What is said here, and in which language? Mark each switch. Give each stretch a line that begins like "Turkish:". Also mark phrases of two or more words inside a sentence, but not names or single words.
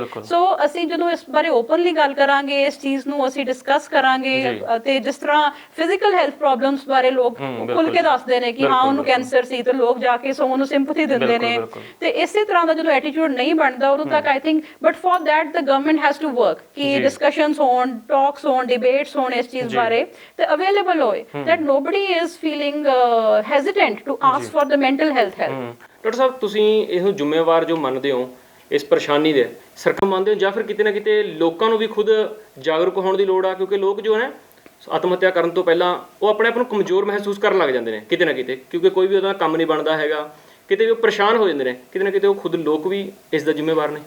Punjabi: ਸੋ ਅਸੀਂ ਜਦੋਂ ਇਸ ਬਾਰੇ ਓਪਨਲੀ ਗੱਲ ਕਰਾਂਗੇ, ਇਸ ਚੀਜ਼ ਨੂੰ ਅਸੀਂ ਡਿਸਕਸ ਕਰਾਂਗੇ, ਤੇ ਜਿਸ ਤਰ੍ਹਾਂ
English: physical health problems
Punjabi: ਬਾਰੇ ਲੋਕ ਖੁੱਲ ਕੇ ਦੱਸਦੇ ਨੇ ਕਿ ਹਾਂ ਉਹਨੂੰ ਸੀ, ਤੇ ਲੋਕ ਜਾ ਕੇ ਸੋ ਨੂੰ ਸਿੰਪਥੀ ਦਿੰਦੇ ਨੇ। ਤੇ ਇਸੇ ਤਰ੍ਹਾਂ ਦਾ ਜਦੋਂ ਐਟੀਟਿਊਡ ਨਹੀਂ ਬਣਦਾ ਉਦੋਂ ਤੱਕ
English: I think, but for that the government has to work
Punjabi: ਕਿ ਡਿਸਕਸ਼ਨਸ ਹੋਣ, ਟਾਕਸ ਹੋਣ, ਡਿਬੇਟਸ ਹੋਣ ਇਸ ਚੀਜ਼ ਬਾਰੇ, ਤੇ ਅਵੇਲੇਬਲ ਹੋਏ
English: that nobody is feeling hesitant to ask for the mental health help।
Punjabi: ਡਾਕਟਰ ਸਾਹਿਬ, ਤੁਸੀਂ ਇਹਨੂੰ ਜ਼ਿੰਮੇਵਾਰ ਜੋ ਮੰਨਦੇ ਹੋ ਇਸ ਪਰੇਸ਼ਾਨੀ ਦੇ, ਸਰਕਾਰ ਮੰਨਦੇ ਹੋ ਜਾਂ ਫਿਰ ਕਿਤੇ ਨਾ ਕਿਤੇ ਲੋਕਾਂ ਨੂੰ ਵੀ ਖੁਦ ਜਾਗਰੂਕ ਹੋਣ ਦੀ ਲੋੜ ਆ? ਕਿਉਂਕਿ ਲੋਕ ਜੋ ਹੈ ਆਤਮ ਹੱਤਿਆ ਕਰਨ ਤੋਂ ਪਹਿਲਾਂ ਉਹ ਆਪਣੇ ਆਪ ਨੂੰ ਕਮਜ਼ੋਰ ਮਹਿਸੂਸ ਕਰਨ ਲੱਗ ਜਾਂਦੇ ਨੇ ਕਿਤੇ ਨਾ ਕਿਤੇ, ਕਿਉਂਕਿ ਕੋਈ ਵੀ ਉਹਦਾ ਕੰਮ ਨਹੀਂ ਬਣਦਾ ਹੈਗਾ, ਕਿਤੇ ਵੀ ਉਹ ਪਰੇਸ਼ਾਨ ਹੋ ਜਾਂਦੇ ਨੇ, ਕਿਤੇ ਨਾ ਕਿਤੇ ਉਹ ਖੁਦ ਲੋਕ ਵੀ ਇਸ ਦਾ ਜ਼ਿੰਮੇਵਾਰ ਨੇ।